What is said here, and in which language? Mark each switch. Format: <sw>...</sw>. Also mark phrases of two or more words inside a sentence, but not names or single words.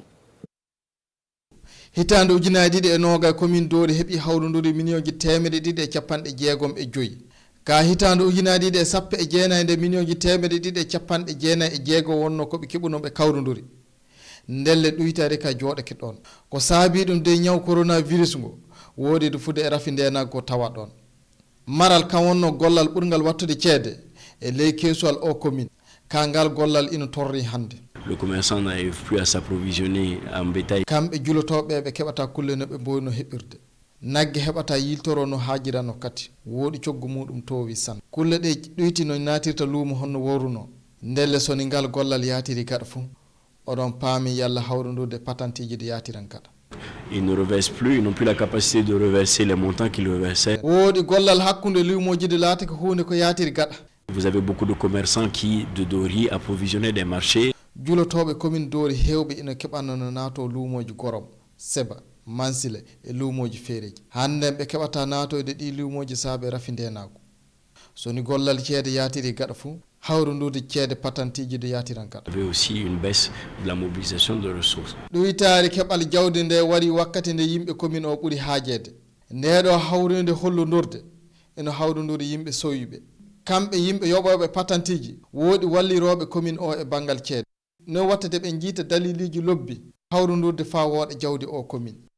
<ff>hitande ujunnaje ɗiɗi e noga commune Dori heeɓi hawruduri million ji 165 ka hitande ujunnaje ɗiɗi e sappo e jeenayyi nde million ji 165 wonno koɓe keɓunoɓe kawruduri ndelle ɗuytare ka jooɗake ɗon ko saabi ɗum de ñaw coronavirus ngo woodi de fude e rafi ndenago ko tawa ɗon maral kam wonno gollal ɓurgal wattude ceede e ley keesuwal o commune kangal gollal ina torri hande.</ff> <fr>Le commerçant n'arrive plus à s'approvisionner en bétail.</fr> <ff>Kamɓe julotoɓe ɓe keɓata kulle no ɓe mboyno heɓirde. Nagge heɓata yiltoro no haajirano kati. Woodi coggu muɗum towi san. Kulle ɗe ɗoyti no natirta luumo honno woruno. Ndelle soni ngal gollal yatiri gaɗa fuu. Oɗon paami yalla hawrundude patantiji de yatiran gaɗa.</ff> <fr>Ils ne reversent plus, ils n'ont plus la capacité de reverser les montants qu'ils reversaient.</fr> <ff>Woodi gollal hakkunde luumoji de laati ko hunde ko yatiri gaɗa.</ff> <fr>Vous avez beaucoup de commerçants qui, de Dori, approvisionnaient des marchés.</fr> <ff>Julotoɓe commune Dori hewɓe ina keɓanno no naato luumoji Gorom, Seba, Mansile e luumoji feereji. Hande ɓe keɓata naatoyde ɗi luumoji saabe rafi ndenago. Soni gollal ceede yatiri gaɗa fuu, hawrundude ceede patantiji de yatiran gaɗa.</ff> <fr>Il y avait aussi une baisse de la mobilisation de ressources.</fr> <ff>Ɗoytaari keɓal jawdi nde waɗi wakkati nde yimɓe commune o ɓuri haajede. Ndeɗo hawrinde hollodurde eno hawrundude yimɓe soyuɓe. Kamɓe yimɓe yoɓoɓe patantiji woodi walliroɓe commune o e bangal ceede. No watta de ɓe jiita daliliji lobbi hawrundurde fa wooɗa jawdi o commune.</ff>